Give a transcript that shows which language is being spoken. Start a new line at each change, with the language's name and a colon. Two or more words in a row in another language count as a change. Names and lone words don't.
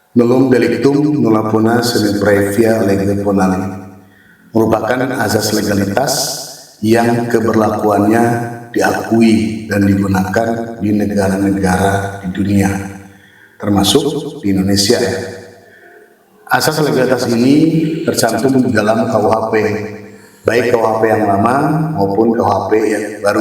Latin: nullum delictum nulla puna sine praevia lege ponali,
Indonesian: merupakan azas legalitas yang keberlakuannya diakui dan digunakan di negara-negara di dunia, termasuk di Indonesia. Asas legalitas ini tercantum di dalam KUHP, baik KUHP yang lama maupun KUHP yang baru.